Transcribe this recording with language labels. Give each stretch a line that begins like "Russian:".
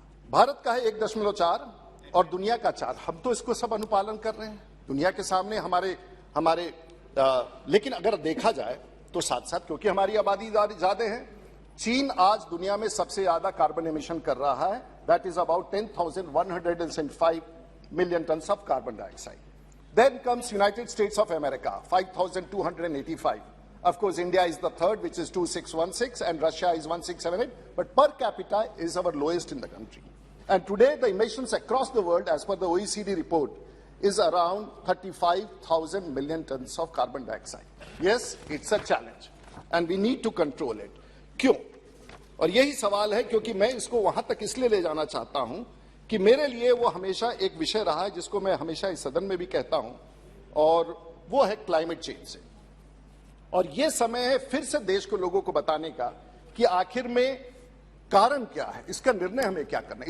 Hindi: भारत का है 1.4 और दुनिया का 4। हम तो इसको सब अनुपालन कर रहे हैं दुनिया के सामने हमारे लेकिन अगर देखा जाए तो साथ साथ क्योंकि हमारी आबादी ज्यादा है, चीन आज दुनिया में सबसे ज्यादा कार्बन एमिशन कर रहा है।
English: That is about 10,175 million tons of carbon dioxide. Then comes United States of America, 5,285. Of course, India is the third, which is 2,616, and Russia is 1,678. But per capita is our lowest in the country. And today, the emissions across the world, as per the OECD report, is around 35,000 million tons of carbon dioxide. Yes, it's a challenge, and we need to control it.
Hindi: क्यों? और यही सवाल है, क्योंकि मैं इसको वहां तक इसलिए ले जाना चाहता हूं कि मेरे लिए वो हमेशा एक विषय रहा है जिसको मैं हमेशा इस सदन में भी कहता हूं, और वो है क्लाइमेट चेंज से। और ये समय है फिर से देश को, लोगों को बताने का कि आखिर में कारण क्या है, इसका निर्णय हमें क्या करना है।